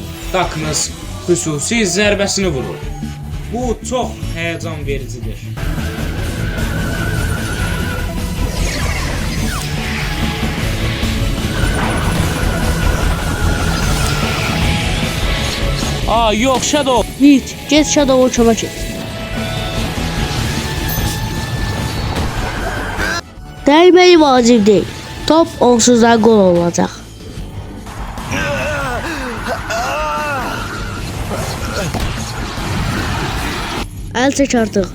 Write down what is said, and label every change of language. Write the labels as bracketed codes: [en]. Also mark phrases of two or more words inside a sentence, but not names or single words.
[az] Darkness xüsusi zərbəsini vurur. Bu çox həyəcan vericidir. Yox, Shadow. Mit, get Shadow'a kömək et. Dəyməyi vacib deyil. Top onsuz da gol olacaq. Əl çək artıq.